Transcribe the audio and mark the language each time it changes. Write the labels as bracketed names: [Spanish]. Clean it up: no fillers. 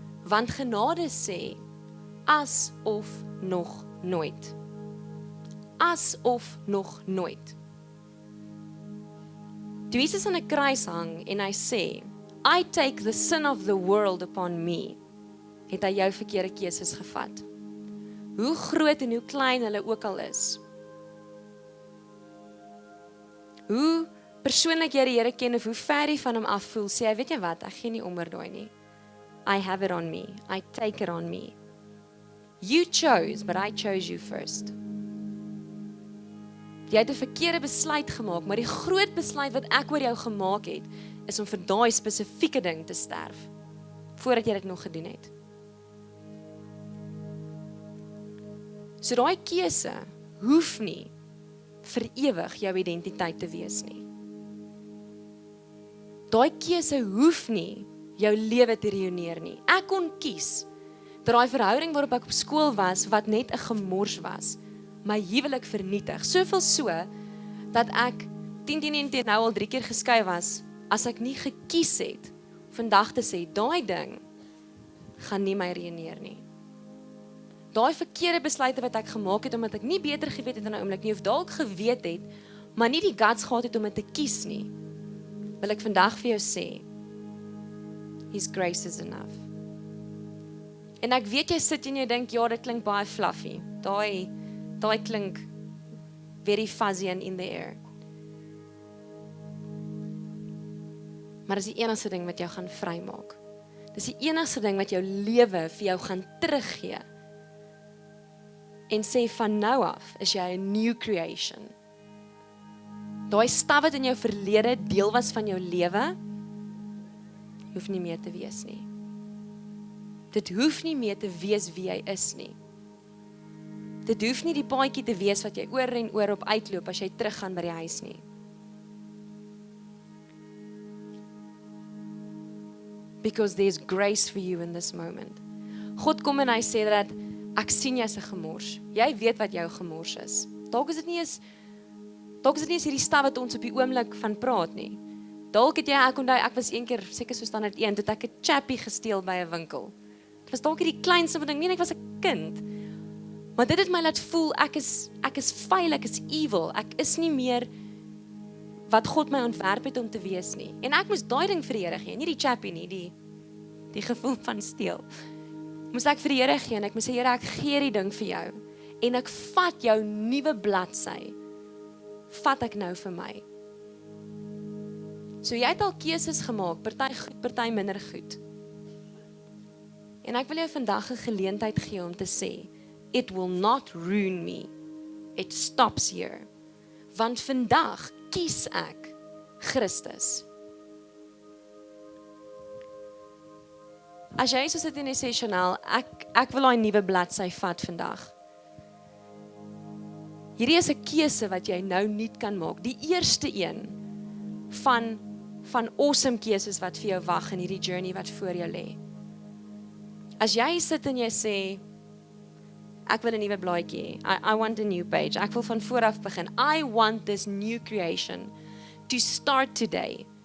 [Afrikaans] Want genade sê, asof nog nooit. Asof nog nooit. Toe Jesus aan 'n kruis hang en hy sê, [English] I take the sin of the world upon me, [Afrikaans] het hy jou verkeerde keuses gevat. Hoe groot en hoe klein hulle ook al is. Hoe persoonlik jy die Here ken of hoe ver jy van hom af voel, sê hy, weet jy wat, ek gee nie om oor daai nie. [English] I have it on me. I take it on me. You chose, but I chose you first. [Afrikaans] Jy het 'n verkeerde besluit gemaak, maar die groot besluit wat ek oor jou gemaak het, is om vir daai spesifieke ding te sterf, voordat jy dit nog gedoen het. So daai keuse hoef nie vir ewig jou identiteit te wees nie. Daai keuse hoef nie jou lewe te ruïneer nie. Ek kon kies dat daai verhouding waarop ek op skool was, wat net 'n gemors was, my huwelik vernietig. Soveel so, dat ek 10 nou al 3 keer geskei was, as ek nie gekies het, vandag te sê, daai ding, gaan nie my ruïneer nie. Daai verkeerde besluite wat ek gemaak het, omdat ek nie beter geweet het in 'n oomblik nie, of dalk geweet het, maar nie die guts gehad het om dit te kies nie, wil ek vandag vir jou sê, [English] His grace is enough. [Afrikaans] En ek weet jy sit en jy dink, ja, dit klink baie fluffy. Daai klink [English] very fuzzy and in the air. [Afrikaans] Maar dis die enigste ding wat jou gaan vrymaak. Dis die enigste ding wat jou lewe vir jou gaan teruggee. En sê van nou af is jy 'n new creation. Daai staf wat in jou verlede deel was van jou lewe, hoef nie meer te wees nie. Dit hoef nie meer te wees wie jy is nie. Dit hoef nie die paadjie te wees wat jy oor en oor op uitloop as jy teruggaan by die huis nie. [English] Because there's grace for you in this moment. [Afrikaans] God kom en hy sê dat ek sien jy's 'n gemors. Jy weet wat jou gemors is. Dalk is dit nie eens hierdie staf wat ons op die oomblik van praat nie. Dalk het jy, ek onthou, ek was een keer, seker so standaard 1, toe ek 'n chappie gesteel by 'n winkel. Dit was dalk die kleinste ding, ek was 'n kind. Maar dit het my laat voel, ek is vuil, ek is evil, ek is nie meer wat God my ontwerp het om te wees nie. En ek moes daai ding vir die Here gee, nie die chappie nie, die gevoel van steel. Moes ek vir die Here gee en ek moes sê, Here, ek gee die ding vir jou. En ek vat jou nuwe bladsy, vat ek nou vir my. So jy het al keuses gemaak, party goed, party minder goed. En ek wil jou vandag 'n geleentheid gee om te sê, [English] it will not ruin me. It stops here. [Afrikaans] Want vandag kies ek Christus. As jy so sit en sê, Chanel, ek wil daai nuwe bladsy vat vandag. Hierdie is 'n keuse wat jy nou nie kan maak. Die eerste een van awesome keuses wat vir jou wag in hierdie journey wat voor jou lê. As jy sit en jy sê, ek wil 'n nuwe blaadjie hê. [English] I want a new page. [Afrikaans] Ek wil van voor af begin. [English] I want this new creation to start today.